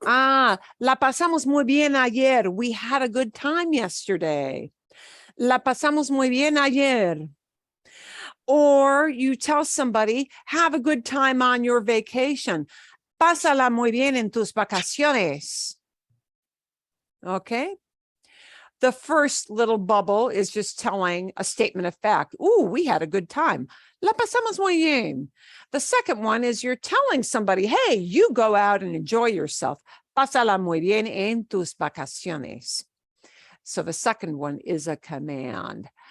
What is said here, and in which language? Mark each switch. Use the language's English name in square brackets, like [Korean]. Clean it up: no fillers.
[Spanish] La pasamos muy bien ayer. [English] We had a good time yesterday. [Spanish] La pasamos muy bien ayer. [English] Or you tell somebody, have a good time on your vacation. [Spanish] Pásala muy bien en tus vacaciones. [English] Okay. The first little bubble is just telling a statement of fact. Ooh, we had a good time. [Spanish] La pasamos muy bien. [English] The second one is you're telling somebody, hey, you go out and enjoy yourself. [Spanish] Pásala muy bien en tus vacaciones. [English] So the second one is a command.